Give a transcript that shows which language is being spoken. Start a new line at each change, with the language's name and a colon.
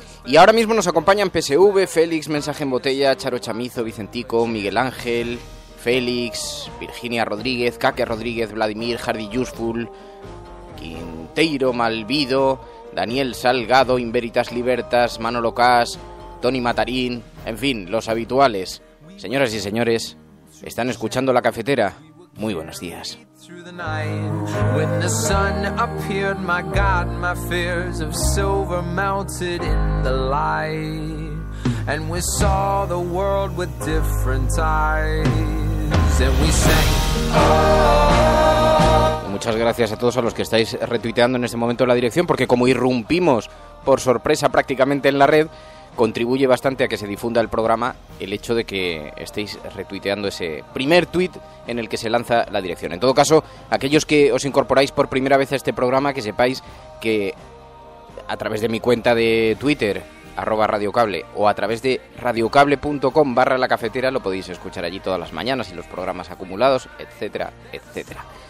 Spanish: Y ahora mismo nos acompañan PSV, Félix, Mensaje en Botella, Charo Chamizo, Vicentico, Miguel Ángel, Félix, Virginia Rodríguez, Kake Rodríguez, Vladimir, Hardy Useful, Quinteiro Malvido, Daniel Salgado, Inveritas Libertas, Manolo Cas, Tony Matarín, en fin, los habituales. Señoras y señores, están escuchando La Cafetera. Muy buenos días.
English: When the sun appeared, my God, my fears of silver melted in the light, and we saw the world with different eyes, and we sang, oh.
Spanish: Muchas gracias a todos a los que estáis retuiteando en este momento la dirección, porque como irrumpimos por sorpresa prácticamente en la red, contribuye bastante a que se difunda el programa el hecho de que estéis retuiteando ese primer tuit en el que se lanza la dirección. En todo caso, aquellos que os incorporáis por primera vez a este programa, que sepáis que a través de mi cuenta de Twitter, @radiocable, o a través de radiocable.com/la cafetera, lo podéis escuchar allí todas las mañanas y los programas acumulados, etcétera, etcétera.